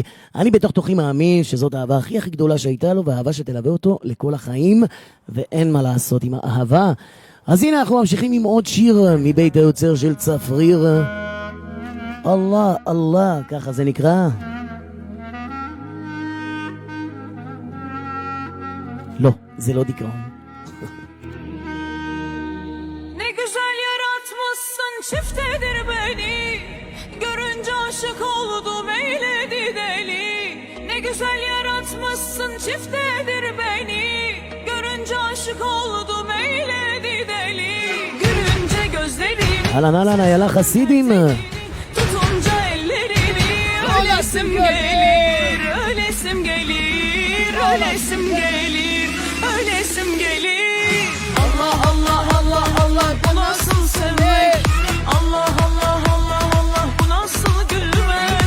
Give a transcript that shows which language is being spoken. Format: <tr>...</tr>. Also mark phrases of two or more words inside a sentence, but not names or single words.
<he>אני בתוך תוכי מאמין שזאת האהבה הכי גדולה שהייתה לו, והאהבה שתלווה אותו לכל החיים, ואין מה לעשות עם האהבה. אז הנה אנחנו ממשיכים עם עוד שיר מבית היוצר של צפריר. אללה, אללה, ככה זה נקרא. לא, זה לא דיכאון.</he> <tr>Ne güzel yaratmışsın çiftedir beni, görünce aşık oldum eyledi deli. Ne güzel yaratmışsın çiftedir beni, görünce aşık oldum</tr> <he>אהלן אהלן, איילה חסידים.</he> <tr>Tutunca ellerini ölesim gelir, ölesim gelir, ölesim gelir, ölesim gelir. Allah Allah Allah Allah bu nasıl sevmek? Allah Allah Allah Allah bu nasıl gülmek?</tr>